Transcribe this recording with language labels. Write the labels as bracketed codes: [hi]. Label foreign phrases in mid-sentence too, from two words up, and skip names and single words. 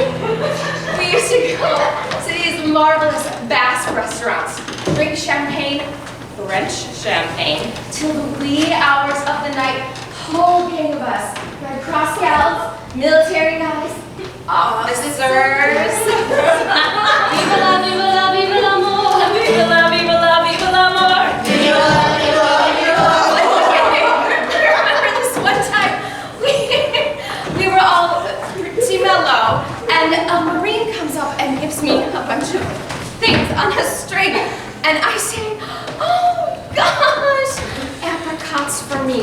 [en] We used to go to these marvelous Basque restaurants, drink champagne, French champagne, till the wee hours of the night. Whole gang of us, Red Cross gals, military guys, officers. [it] Viva la, viva la, viva l'amor. Viva la, viva la, viva l'amor. Viva la, viva la, viva l'amor. [en] Remember this one time, we were all pretty mellow, and a Marine comes up and gives me a bunch of things on a string, and I say, oh gosh, apricots for me.